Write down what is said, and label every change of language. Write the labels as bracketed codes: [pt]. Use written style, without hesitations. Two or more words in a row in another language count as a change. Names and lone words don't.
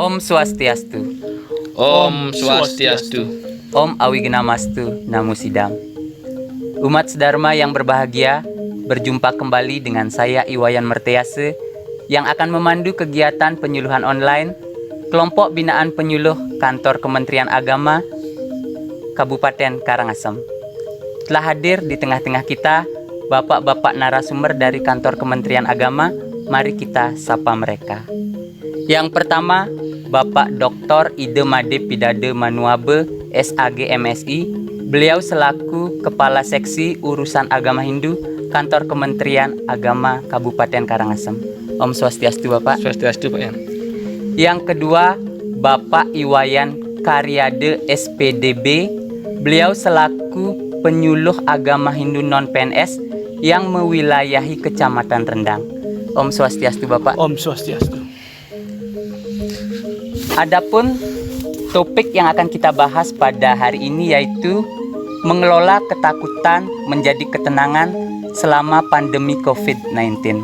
[id] Swastiastu. [ban] Om Swastiastu. [sa] Om Awignamastu Namo Sidam. [id] Umat sedharma yang berbahagia, berjumpa kembali dengan saya Iwayan Mertease yang akan memandu kegiatan penyuluhan online Kelompok Binaan Penyuluh Kantor Kementerian Agama Kabupaten Karangasem. Telah hadir di tengah-tengah kita bapak-bapak narasumber dari Kantor Kementerian Agama. Mari kita sapa mereka. Yang pertama, Bapak Dr. Ide Made Pidade Manuabe, SAG MSI. Beliau selaku Kepala Seksi Urusan Agama Hindu Kantor Kementerian Agama Kabupaten Karangasem. [ban] Om Swastiastu, Bapak. [id] Swastiastu, Pak Yan. Yang kedua, Bapak Iwayan Karyade SPDB. Beliau selaku Penyuluh Agama Hindu non-PNS yang mewilayahi Kecamatan Rendang. [ban] Om Swastiastu, Bapak. Om Swastiastu. [id] Adapun topik yang akan kita bahas pada hari ini yaitu mengelola ketakutan menjadi ketenangan selama pandemi COVID-19.